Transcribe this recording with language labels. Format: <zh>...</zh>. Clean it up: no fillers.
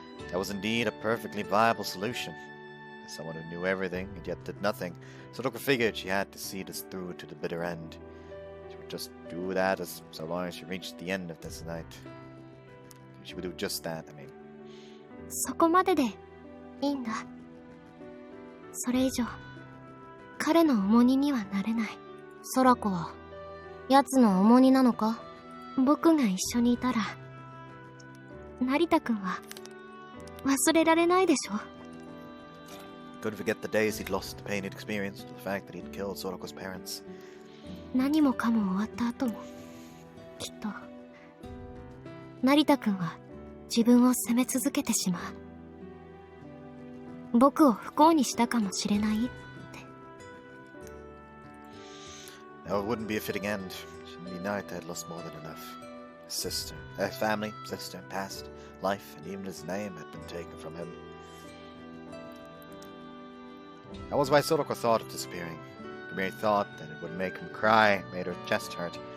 <en>That was indeed a perfectly viable solution. As someone who knew everything and yet did nothing, Sorako figured she had to see this through to the bitter end. She would just do that so long as she reached the end of this night. She would do just that, I mean.</en> <ja>そこまででいいんだ。それ以上、彼の重荷にはなれない。空子は、奴の重荷なのか？僕が一緒にいたら、成田くんは、忘れられないでしょ。</ja> <en>Couldn't forget the days he'd lost, the pain he'd experienced, the fact that he'd killed Sorako's parents.</en> <ja>何もかも終わった後も、きっと、成田くんは自分を責め続けてしまう。僕を不幸にしたかもしれないって。</ja> <en>Now it wouldn't be a fitting end. Shinri Narita had lost more than enough. His sister, family, sister, past, life, and even his name had been taken from him. That was why Sorako thought of disappearing. The mere thought that it would make him cry made her chest hurt.</en>